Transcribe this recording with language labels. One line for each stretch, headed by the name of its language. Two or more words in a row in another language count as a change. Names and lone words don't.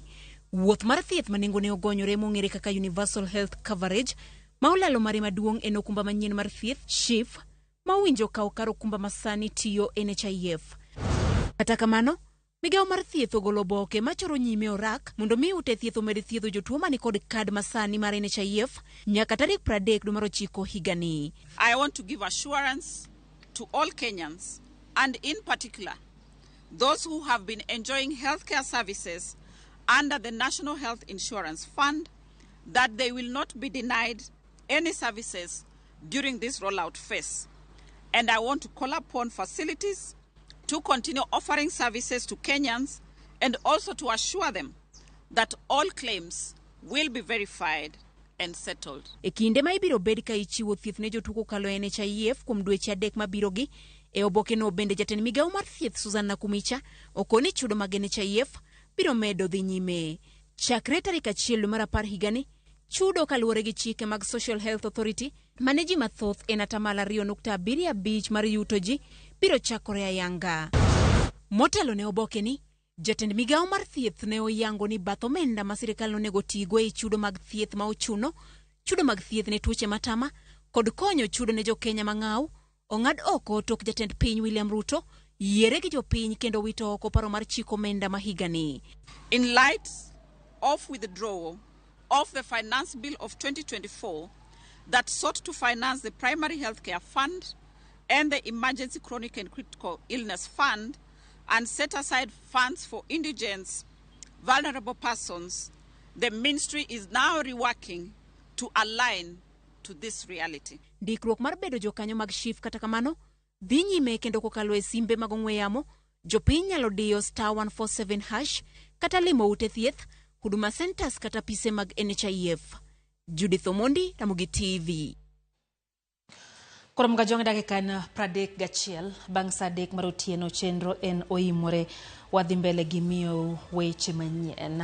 Luo (Kenya and Tanzania): Wuoth mar thieth manengone ogonyore mong'ere kaka Universal Health Coverage ma olalo mare maduong' en okumba manyien mar thieth SHIF ma owinjo kawo kar okumba masani tiyo NHIF. Kata kamano, migao mar thieth ogolo oboke machoro nyime orak mondo mi ute thieth omed thiedho jotuo mani kod kad masani mar NHIF nyaka tarik 30 dwe mar 9 higani.
English: I want to give assurance to all Kenyans, and in particular those who have been enjoying healthcare services under the National Health Insurance Fund, that they will not be denied any services during this rollout phase. And I want to call upon facilities to continue offering services to Kenyans and also to assure them that all claims will be verified and settled.
Luo (Kenya and Tanzania): E kinde ma ibiro bed ka ichiwo thieth ne jotuo kokalo NHIF kuom dweche 3 mabirogi, e oboke no bende jatend migao mar thieth Susan Nakumicha okoni chudo mag NHIF biro medo dhi nyime. Chakre tarik 1 dwe mar 10 higani, chudo kaluwore gi chike mag Social Health Authority mane ji mathoth en 2.75% mar yuto ji biro chakore ayanga. Motelo ne oboke ni, jatend migao mar thieth ne oyango ni bath omenda ma sirikal onego tigo e chudo mag thieth ma ochuno, chudo mag thieth ne tuoche matama, kod konyo chudo ne jo Kenya mang'aw, ong'ad oko tok jatend piny William Ruto yiere gi jopiny kendo wito oko paro mar chiko omenda ma higani.
English: In light of withdrawal of the Finance Bill of 2024 that sought to finance the Primary Healthcare Fund and the Emergency Chronic and Critical Illness Fund and set aside funds for indigents, vulnerable persons, the ministry is now reworking to align to this reality.
Luo (Kenya and Tanzania): Ndikruok mar bedo jokanyo mag SHIF kata kamano dhi nyime kendo kokalo e simbe mag ong'we yamo, jopiny nyalo diyo *147# kata limo ute thieth, Huduma Centers kata pise mag NHIF. Judith Omondi, Ramogi TV. Kuom gajong dakika na 31 bang' saa 3 mar otieno, chenro en oimore wadhi mbele gi miyo weche manyien.